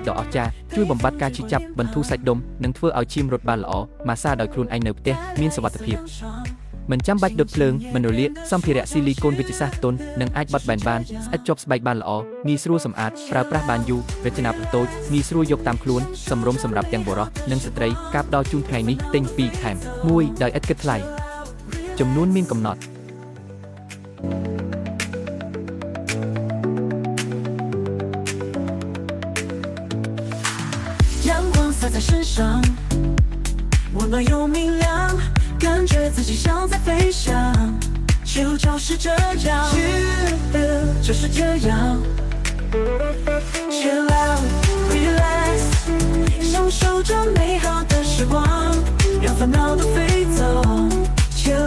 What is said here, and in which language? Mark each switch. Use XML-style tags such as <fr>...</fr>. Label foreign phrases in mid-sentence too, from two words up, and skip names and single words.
<km>ដ៏អស្ចារ្យជួយបំបត្តិការឈឺចាប់បន្ធូរសាច់ដុំនិងធ្វើឲ្យឈាមរត់បានល្អម៉ាស្សាដោយខ្លួនឯងនៅផ្ទះមានសុវត្ថិភាពមិនចាំបាច់ដុតភ្លើងមិនរលាកសម្ភារៈស៊ីលីកូនវិទ្យាសាស្ត្រទន់និងអាចបត់បែនបានស្អិតជាប់ស្បែកបានល្អងាយស្រួលសម្អាតប្រើប្រាស់បានយូររចនាប្រតូចងាយស្រួលយកតាមខ្លួនសម្រុំសម្រាប់ទាំងបុរសនិងស្ត្រីការផ្ដល់ជូនថ្ងៃនេះទិញ2ថែម1ដោយឥតគិតថ្លៃចំនួនមានកំណត់</km> <zh>阳光洒在身上，温暖又明亮，感觉自己像在飞翔。就就是这样，就是这样。</zh> <en>Chill out, relax，</en> <zh>享受着美好的时光，让烦恼都飞走。</zh>